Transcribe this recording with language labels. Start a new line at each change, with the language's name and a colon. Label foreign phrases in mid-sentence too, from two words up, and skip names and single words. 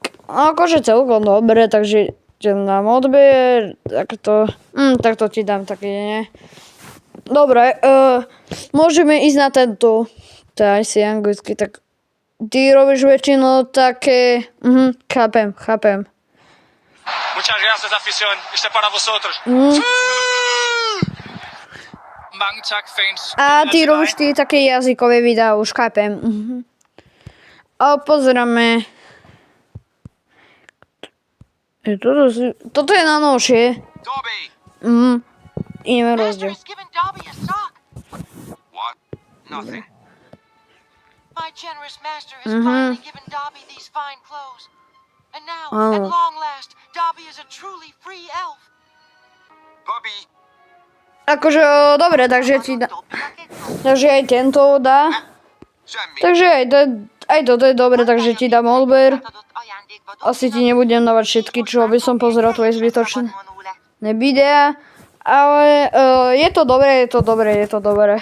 Slovak: Akože celkom dobre, takže dám odber. Tak to ti dám také, nie? Dobre, môžeme ísť na tento. To je asi anglicky, tak ty robíš väčšinou také... chápem.
Spanish: Muchas gracias, afición. Este es para vosotros.
Danish: Mange tak,
Spanish: fans.
Slovak: A ty robíš ty také jazykové videá, už chápem. A pozeráme... Toto je na novšie. Dobby. Ideme rozdiel.
English: What? Nothing. My generous master has finally given Dobby these fine clothes. And now, at long last, Dobby is a truly free elf. Bobby.
Slovak: Akože, dobre, takže ti dá... Takže aj tento dá.
Hungarian: Semmi.
Slovak: Takže aj toto je dobre, takže ti dám odber. Asi ti nebudem dávať všetky, čo by som pozeral tvoje zbytočné videá. Ale je to dobré.